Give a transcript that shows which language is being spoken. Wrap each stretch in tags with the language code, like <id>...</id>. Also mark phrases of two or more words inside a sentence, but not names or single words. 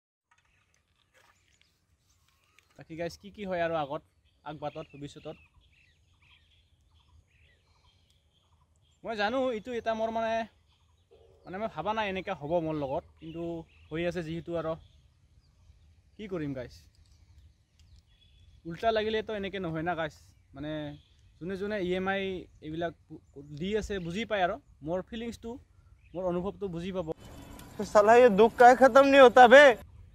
<as>বাকী গাইছ কি হয় আৰু আগবাটত ভৱিষ্যতত মই জানো এইটো এটা মোৰ মানে মই ভাবা নাই এনেকৈ হ'ব মোৰ লগত কিন্তু হৈ আছে যিহেতু আৰু কি কৰিম গাইছ উল্টা লাগিলেতো এনেকৈ নহয় না গাইছ মানে যোনে EMI এইবিলাক দি আছে বুজি পায় আৰু মোৰ ফিলিংছটো মোৰ অনুভৱটো বুজি পাব</as> <hi>साला ये दुख का खत्म नहीं होता बे।</hi>